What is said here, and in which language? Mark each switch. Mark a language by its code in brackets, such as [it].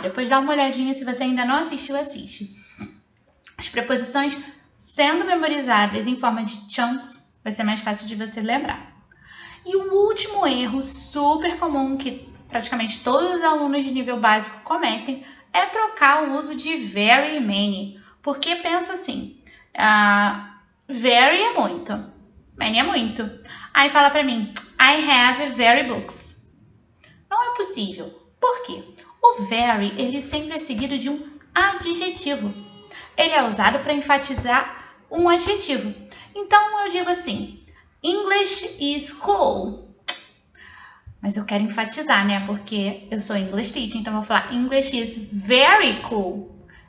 [pt] Depois dá uma olhadinha, se você ainda não assistiu, assiste. As preposições sendo memorizadas em forma de chunks, vai ser mais fácil de você lembrar. E o último erro super comum que praticamente todos os alunos de nível básico cometem é trocar o uso de very e many. Porque pensa assim, very é muito, many é muito. Aí fala pra mim, [en] I have very books. [pt] Não é possível. Por quê? O very, ele sempre é seguido de um adjetivo. Ele é usado para enfatizar um adjetivo. Então, eu digo assim, [en] English is cool. [pt] Mas eu quero enfatizar, né? Porque eu sou English teacher, então eu vou falar [en] English is very cool.